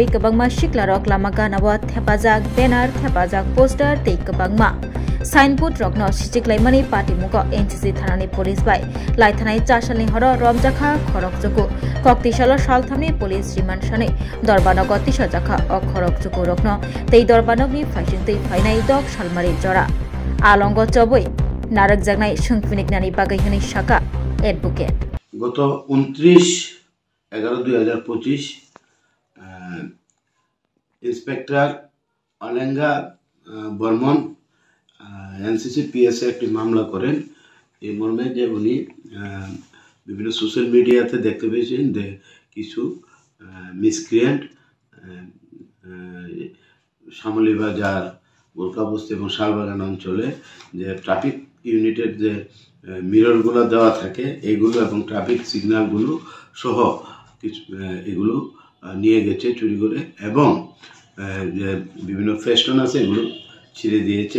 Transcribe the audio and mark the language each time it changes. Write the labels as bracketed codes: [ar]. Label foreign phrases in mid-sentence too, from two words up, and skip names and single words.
[trp] कबांगमा सिक्लारक लामा गानावा थेपाजाक बेनार थेपाजाक पोस्टर तै कबांगमा साइनबोर्ड रखनो सिचिक्लाइमानि पार्टीमुख एनसीसी थानानि पुलिस बाय लाइथानाय चाशालनि हर रमजाखा खरकजको कक्तिशाला सालथामनि पुलिस रिमान्ड सानै दरबानग तिसाजाखा अखरकजको रखनो तै दरबानगनि फाइसिं तै फाइनाय दक सालमारि जरा आलंग चबै नारक जागनाय सुंफिनिकनानि बागै हनै शाखा एडवोकेट [bn] গত 29/11/2025 ইন্সপেক্টর অলেঙ্গা বর্মন এনসিসি পিএসএ একটি মামলা করেন। এই মর্মে যে উনি বিভিন্ন সোশ্যাল মিডিয়াতে দেখতে পেয়েছেন যে কিছু মিসক্রিয়েন্ট শ্যামলী বাজার গোরখা বস্তি এবং শালবাগান অঞ্চলে যে ট্রাফিক ইউনিটের যে মিররগুলো দেওয়া থাকে এগুলো এবং ট্রাফিক সিগন্যালগুলো সহ কিছু এগুলো নিয়ে গেছে চুরি করে এবং যে বিভিন্ন ফেস্টন আছে এগুলো ছিঁড়ে দিয়েছে।